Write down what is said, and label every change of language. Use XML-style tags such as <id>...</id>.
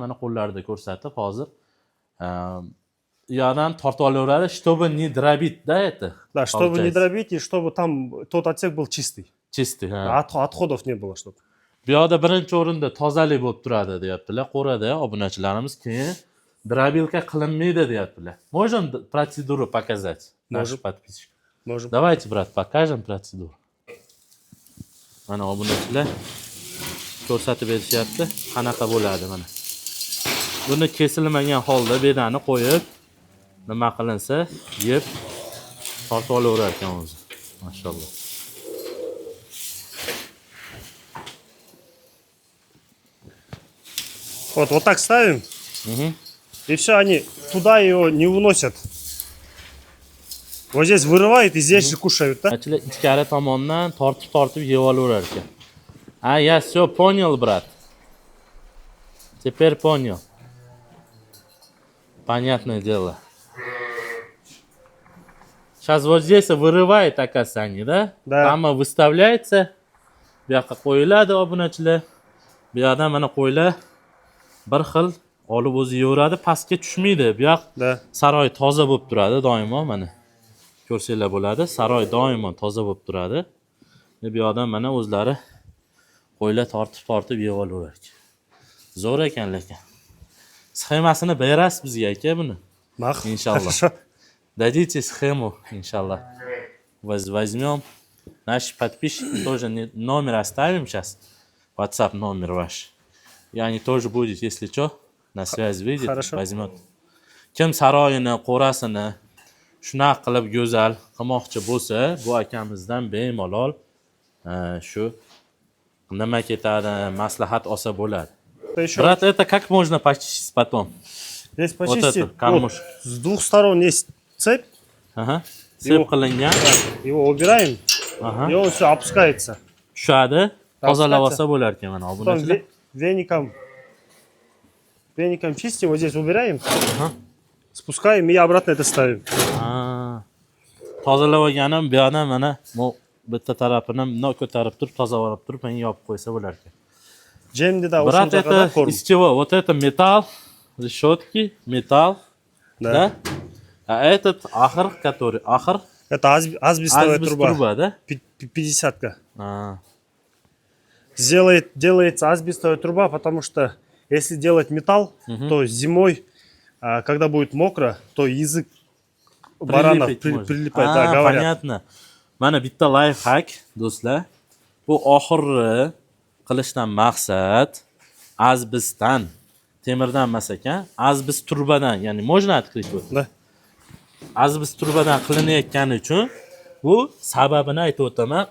<uz>Mana qo'llarida ko'rsatib, hozir yoqdan tortib olaveradi,</uz> <ru>чтобы не дробить, да, это? Да, чтобы не дробить и чтобы там тот отсек был чистый. Чистый, ha. Отходов не было, чтобы.</ru> <uz>Bu yoqda birinchi o'rinda tozalik bo'lib turadi deyaptilar. Qo'rada obunachilarimiz keyin дробилка qilinmaydi deyaptilar.</uz> <ru>Можем процедуру показать? Можем. Подписчик. Можем. Давайте, брат, покажем процедуру.</ru> <uz>Mana obunachilar ko'rsatib berishyapti, qanaqa bo'ladi mana. Buni kesilmagan holda bedani qo'yib, nima qilinsa, yeb tortib olaverar ekan o'zi. Mashalloh.</uz> <ru>Вот так ставим. И все, они туда его не уносят. Вот здесь вырывает и здесь же кушают, да?</ru> <uz>Achilar ichkari tomondan tortib yeb olaverar ekan.</uz> <ru>Я все понял, брат. Теперь понял. Понятное дело. Сейчас вот здесь вырывает, оказывается, они, да? Да. Там выставляется.</ru> <uz>Bu yoqqa qo'yiladi obunachilar. Bu yoqdan mana qo'ylar bir xil olib o'zi yeyveradi, pastga tushmaydi. Bu yoq</uz> <ru>Да.</ru> <uz>saroy toza bo'lib turadi doimo mana. Ko'rsanglar bo'ladi, saroy doimo toza bo'lib turadi. Bu yoqdan mana o'zlari qo'ylar tortib yeb olaverar. Zo'r ekan lekin. Sxemasini berasiz bizga aka buni. Мах. Иншаллах.</uz> <ru>Хорошо. Дадите схему, иншаллах. Возьмем. Наши подписчики тоже номер оставим сейчас. WhatsApp номер ваш. И они тоже будут, если что, на связь выйдет, Хорошо. возьмет.</ru> <uz>Kim saroyini, qo'rasini shunaqa qilib go'zal qilmoqchi bo'lsa, bu akamizdan bemalol shu nima ketadi, maslahat olsa bo'ladi.</uz> <ru>Еще Брат, это как можно почистить потом? здесь Вот почисти. это, кормуш. Вот, с двух сторон есть цепь.</ru> <uz>Aha. Sep qilingan.</uz> <ru>Его убираем. Aha. И он все опускается.</ru> <uz>Tushadi, tozalab olsa bo'lar ekan mana</uz> <ru>Потом</ru> <uz>obunachilar.</uz> <ru>веником чистим, вот здесь убираем. Спускаем и обратно это ставим.</ru> <uz>Tozalab olganim bu yoqdan mana bu bitta tarafini bundoq ko'tarib turib, tozalab turib, menga yopib qo'ysa bo'lar ekan.</uz> <ru>Джемди, да, Брат, это из чего? Вот это металл, решетки, металл, да? А этот ахр, который ахр, Это асбестовая труба. труба, да? 50-ка. А, Делается асбестовая труба, потому что если делать металл, то зимой, когда будет мокро, то язык барана Прилипить может. прилипает. Да, говорят. Понятно.</ru> <uz>Mana bitta lifehack do'stlar. Bu oxirgi qilishdan maqsad asbestdan, temirdan emas ekan, asbest turbadan, ya'ni</uz> <ru>можно открыть вот. Да.</ru> <uz>Asbest turbadan qilinayotgani uchun bu sababini aytib o'taman.</uz>